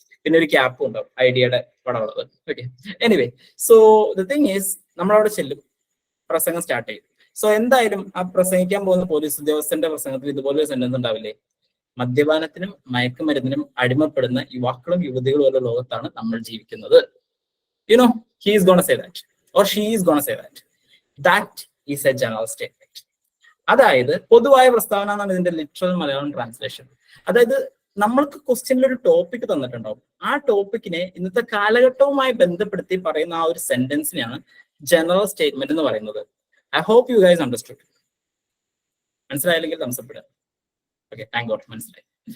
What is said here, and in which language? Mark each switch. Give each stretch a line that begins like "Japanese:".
Malayalam: പിന്നെ ഒരു ക്യാപ്പും ഉണ്ടാവും ഐഡിയയുടെ പടമുള്ളത്. Okay, anyway,
English: so the thing is
Malayalam: നമ്മളവിടെ ചെല്ലും, പ്രസംഗം സ്റ്റാർട്ട് ചെയ്യും. സോ എന്തായാലും ആ പ്രസംഗിക്കാൻ പോകുന്ന പോലീസ് ഉദ്യോഗസ്ഥന്റെ പ്രസംഗത്തിൽ ഇതുപോലെ ഒരു സെന്റൻസ് ഉണ്ടാവില്ലേ: മദ്യപാനത്തിനും മയക്കുമരുന്നിനും അടിമപ്പെടുന്ന യുവാക്കളും യുവതികളും ഉള്ള ലോകത്താണ് നമ്മൾ ജീവിക്കുന്നത്.
English: You know, he is gonna say that or she is gonna say that. That is a general statement.
Malayalam: അതായത് പൊതുവായ പ്രസ്താവന എന്നാണ് ഇതിന്റെ ലിറ്ററൽ മലയാളം ട്രാൻസ്ലേഷൻ. അതായത് നമ്മൾക്ക് ക്വസ്റ്റ്യനിൽ ഒരു ടോപ്പിക് തന്നിട്ടുണ്ടാവും. ആ ടോപ്പിക്കിനെ ഇന്നത്തെ കാലഘട്ടവുമായി ബന്ധപ്പെടുത്തി പറയുന്ന ആ ഒരു സെന്റൻസിനെയാണ് ജനറൽ സ്റ്റേറ്റ്മെന്റ് എന്ന് പറയുന്നത്.
English: I hope you guys understood.
Malayalam: മനസ്സിലായില്ലെങ്കിൽ തംസപ്പെടുക. ഓക്കെ,
English: thank God,
Malayalam: മനസ്സിലായി.